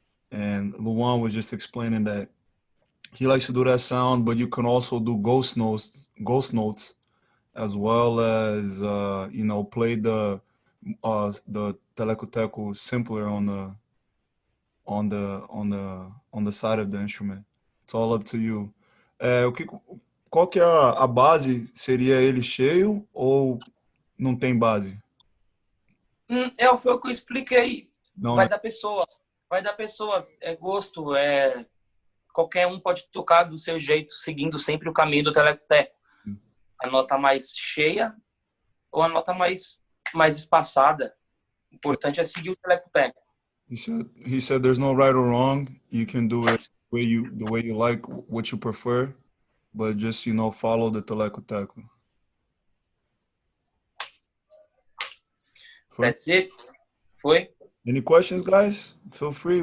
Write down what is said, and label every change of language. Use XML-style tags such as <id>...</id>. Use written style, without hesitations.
<en>And Luan was just explaining that he likes to do that sound, but you can also do ghost notes, as well as play the telecoteco simpler on the side of the instrument. It's all up to you.</en> <pt>Qual que é a base? Seria ele cheio ou não tem base? Foi o que eu expliquei. Não, Vai né? da pessoa. É gosto. Qualquer um pode tocar do seu jeito, seguindo sempre o caminho do telecoteco. A nota mais cheia ou a nota mais espaçada. O importante é seguir o telecoteco.</pt> <en>He said there's no right or wrong. You can do it the way you like, what you prefer, but just follow the telecoteco. That's it.</en> <pt>Foi?</pt> <en>Any questions, guys? Feel free.</en>